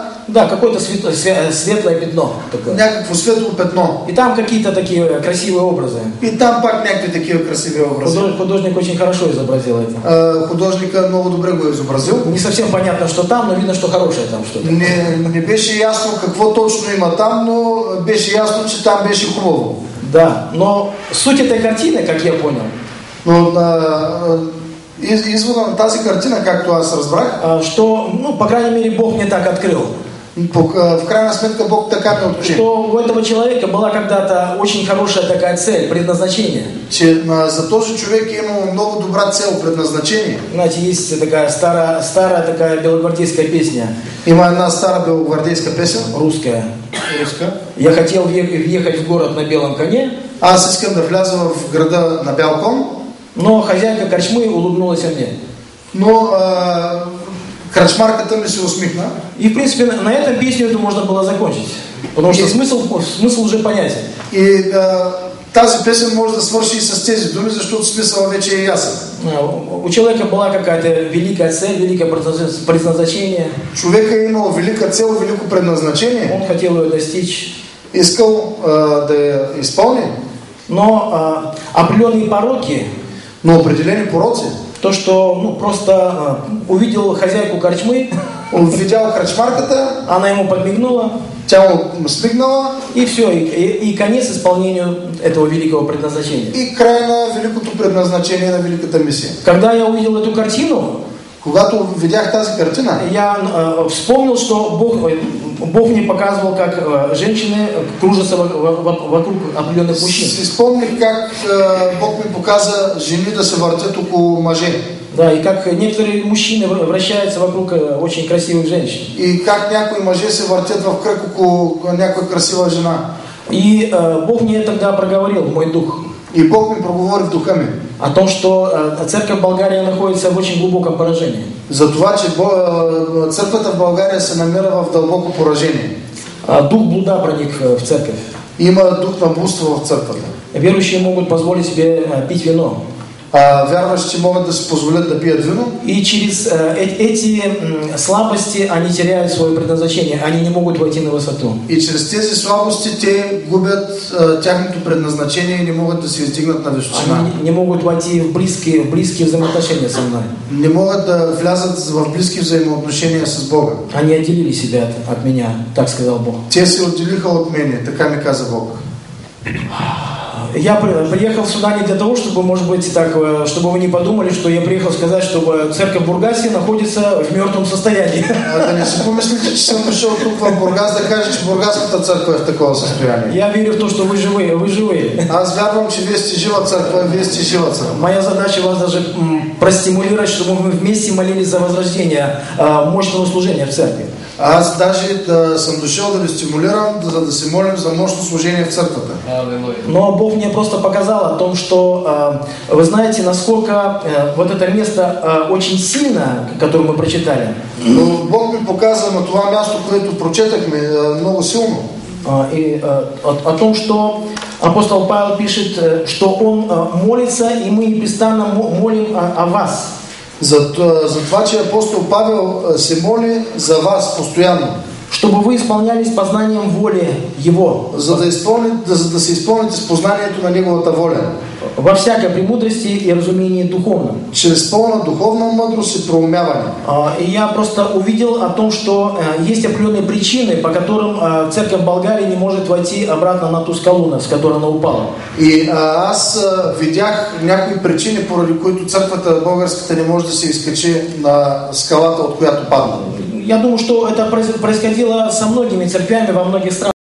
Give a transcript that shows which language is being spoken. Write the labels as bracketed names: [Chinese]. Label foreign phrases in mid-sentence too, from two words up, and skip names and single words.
[Russian] Да, какое-то светлое пятно. Такое. [Bulgarian] Някакво светло пятно. [Russian] И там какие-то такие красивые образы. [Bulgarian] И там пак някакви такива красиви образи. [Russian] Художник очень хорошо изобразил это. [Bulgarian] Художника много добре го изобразил. [Russian] Не совсем понятно, что там, но видно, что хорошее там что-то. [Bulgarian] Не беше ясно какво точно има там, но беше ясно, че там беше хубаво. [Russian] Да, но суть этой картины, как я понял, [Bulgarian] но извода на тази картина, както аз разбрах, [Russian] что, по крайней мере, Бог мне так открыл. [Bulgarian] В крайна сметка Бог така ме открыл. [Russian] Что у этого человека была когда-то очень хорошая такая цель, предназначение. [Bulgarian] Че за този човек е имал много добра цел, предназначение. [Russian] Знаете, есть такая старая такая белогвардейская песня. [Bulgarian] Има една стара белогвардейска песен. [Russian] Русская. Я хотел въехать в город на белом коне. [Bulgarian] Аз искам да вляза в града на бял кон. [Russian] Но хозяйка корчмы улыбнулась мне. [Bulgarian] Но крачмарката ми се усмихна. [Russian] И в принципе на этом песню эту можно было закончить. Потому что смысл уже понятен. [Bulgarian] И тази песен може да свърши и с тези думи, защото смисъл вече е ясен. [Russian] У человека была какая-то великая цель, великое предназначение. [Bulgarian] Човека е имал велика цел, велико предназначение. [Russian] Он хотел ее достичь. [Bulgarian] Искал да я изпълни. [Russian] Но определенные пороки. [Bulgarian] Но определени пороци. [Russian] То, что просто увидел хозяйку корчмы. [Bulgarian] Он видял крачмарката. [Russian] Она ему подмигнула. [Bulgarian] Тя му смигнала [Russian] и все, и конец исполнению этого великого предназначения. [Bulgarian] и край на великото предназначение на великата мисия. [Russian] Когда я увидел эту картину, [Bulgarian] Когато видях тази картина, [Russian] я вспомнил, что Бог мне показывал, как женщины кружатся вокруг определенных мужчин. [Bulgarian] си спомних как Бог ми показа жени да се въртят около мъже. [Russian] Да, и как некоторые мужчины вращаются вокруг очень красивых женщин. [Bulgarian] И как някои мъже се въртят в кръг около някоя красива жена. [Russian] И Бог мне тогда проговорил в мой дух. [Bulgarian] И Бог ми проговори в духа ми. [Russian] О том, что церковь Болгарии находится в очень глубоком поражении. [Bulgarian] За това, че църквата в България се намира в дълбоко поражение. [Russian] Дух блуда проник в церковь. [Bulgarian] Има дух на блудство в църквата. [Russian] Верующие могут позволить себе пить вино. [Bulgarian] Вярващи могат да си позволят да пият вино. [Russian] И через эти слабости они теряют свое предназначение. Они не могут войти на высоту. [Bulgarian] И чрез тези слабости те губят тяхното предназначение и не могат да се издигнат на височина. [Russian] Они не могут войти в близкие взаимоотношения со мной. [Bulgarian] Не могат да влязат в близки взаимоотношения с Бога. [Russian] Они отделили себя от меня, так сказал Бог. [Bulgarian] Те се отделиха от мене, така ми каза Бог. [Russian] Я приехал сюда не для того, чтобы, может быть, так, чтобы вы не подумали, что я приехал сказать, что церковь Бургасе находится в мертвом состоянии. [Bulgarian] Да не си помислите, че съм дошъл тук в Бургас да кажа, че Бургаската църква е в такова състояние. [Russian] Я верю в то, что вы живые. [Bulgarian] Аз вярвам, че вие сте жива църква, вие сте жива църква. [Russian] Моя задача вас даже простимулировать, чтобы мы вместе молились за возрождение мощного служения в церкви. [Bulgarian] Аз даже съм дошъл да ви стимулирам, за да се молим за мощно служение в църквата. [Russian] Но Бог мне просто показал о том, что вы знаете, насколько вот это место очень сильно, которое мы прочитали. [Bulgarian] Но Бог ми показа на това място, което прочетахме, много силно. [Russian] И о том, что апостол Павел пишет, что он молится, и мы непрестанно молим о вас. [Bulgarian] За това, че апостол Павел се моли за вас постоянно. [Russian] Чтобы вы исполнялись познанием воли Его. [Bulgarian] За да се изпълните с познанието на Неговата воля. [Russian] Во всякой премудрости и разумении духовном. [Bulgarian] Чрез пълна духовна мъдрост и проумяване. [Russian] И я просто увидел о том, что есть определенные причины, по которым церковь Болгарии не может войти обратно на ту скалу, с которой она упала. [Bulgarian] И аз видях някои причини, поради които църквата българската не може да се изкачи на скалата, от която падна. [Russian] Я думаю, что это происходило со многими церквями во многих странах.